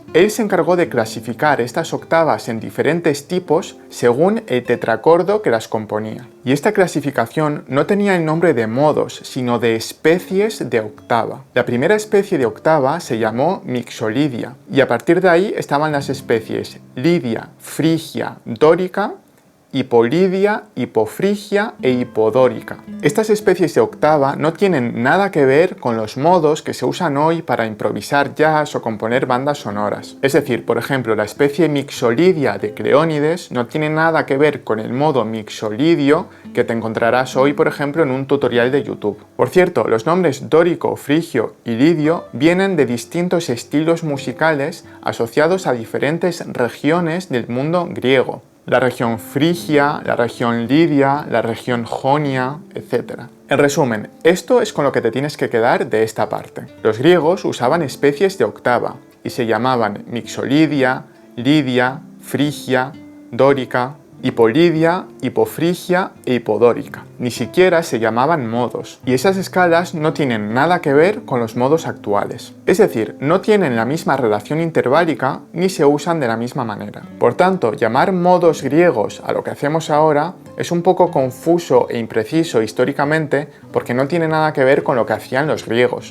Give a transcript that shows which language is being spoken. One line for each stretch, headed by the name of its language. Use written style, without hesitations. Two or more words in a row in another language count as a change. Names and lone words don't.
Spanish: Él se encargó de clasificar estas octavas en diferentes tipos según el tetracordo que las componía. Y esta clasificación no tenía el nombre de modos, sino de especies de octava. La primera especie de octava se llamó mixolidia, y a partir de ahí estaban las especies lidia, frigia, dórica hipolidia, hipofrigia e hipodórica. Estas especies de octava no tienen nada que ver con los modos que se usan hoy para improvisar jazz o componer bandas sonoras. Es decir, por ejemplo, la especie Mixolydia de Cleónides no tiene nada que ver con el modo mixolidio que te encontrarás hoy, por ejemplo, en un tutorial de YouTube. Por cierto, los nombres dórico, frigio y lidio vienen de distintos estilos musicales asociados a diferentes regiones del mundo griego. La región frigia, la región lidia, la región jonia, etc. En resumen, esto es con lo que te tienes que quedar de esta parte. Los griegos usaban especies de octava y se llamaban mixolidia, lidia, frigia, dórica, hipolidia, hipofrigia e hipodórica. Ni siquiera se llamaban modos, y esas escalas no tienen nada que ver con los modos actuales. Es decir, no tienen la misma relación interválica ni se usan de la misma manera. Por tanto, llamar modos griegos a lo que hacemos ahora es un poco confuso e impreciso históricamente porque no tiene nada que ver con lo que hacían los griegos.